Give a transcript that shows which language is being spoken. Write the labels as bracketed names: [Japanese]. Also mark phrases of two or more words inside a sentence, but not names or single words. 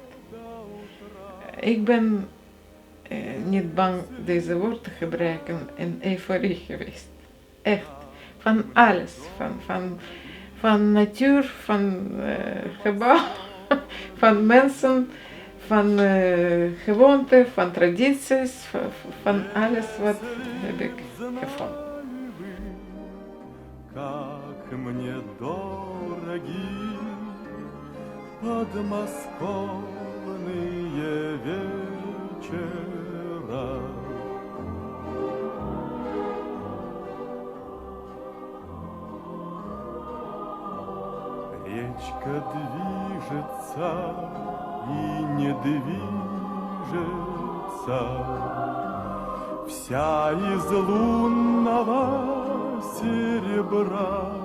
[Dutch] Ik ben niet bang deze woord te gebruiken, in euforie geweest. Echt. Van alles. Van natuur, van gebouw, van mensen, van gewoonten, van tradities, van alles wat heb ik gevonden. [Russian] Как мне дороги подмосковные вечера. Речка движется и не движется, вся из лунного серебра.